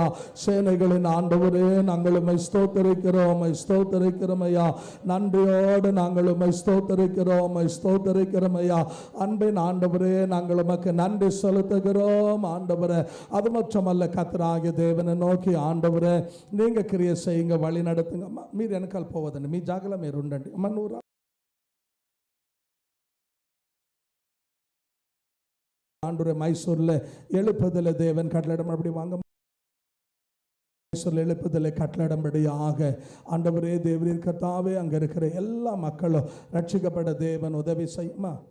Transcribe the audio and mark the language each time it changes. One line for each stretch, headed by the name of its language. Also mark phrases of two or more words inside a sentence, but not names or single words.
Tamil: சேனைகளின் ஆண்டவரே நாங்கள் உம்மை ஸ்தோத்திரிக்கிறோம் உம்மை ஸ்தோத்திரிக்கிறோம் ஐயா. நன்றியோடு நாங்கள் உம்மை ஸ்தோத்திரிக்கிறோம் ஸ்தோத்திரிக்கிறோம் ஐயா. அன்பின் ஆண்டவரே நாங்கள் உமக்கு நன்றி செலுத்துகிறோம் ஆண்டவரே. அது மட்டுமல்ல கர்த்தராகிய தேவனை நோக்கி ஆண்டவரே நீங்க கிரியை செய்யுங்க, வழி நடத்துங்க.
Telugu: మీరు వెనకాల పోవద్దండి, మీ జాగలో మీరు ఉండండి. అమ్మ నువ్వు
Tamil: ஆண்டவரே மைசூர்ல எழுப்புதல தேவன் கட்டளையிடம் அப்படி வாங்க எழுப்புதலை கட்டளடம்படியாக ஆண்டவரே தேவரீர் கர்த்தாவே அங்க இருக்கிற எல்லா மக்களும் ரட்சிக்கப்பட தேவன் உதவி செய்யுமா?